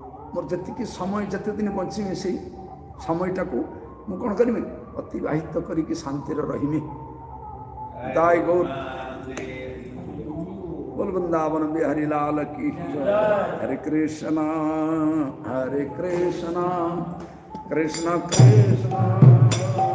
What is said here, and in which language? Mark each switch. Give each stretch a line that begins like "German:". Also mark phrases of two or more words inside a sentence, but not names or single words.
Odia: ମୋର ଯେତିକି ସମୟ ଯେତେ ଦିନ ବଞ୍ଚିବି ସେଇ ସମୟଟାକୁ ମୁଁ କ'ଣ କରିବି ଅତିବାହିତ କରିକି ଶାନ୍ତିରେ ରହିମି।
Hindi: दाय गौर बोल वृंदावन बिहारी लाल की हरे कृष्णा कृष्ण कृष्ण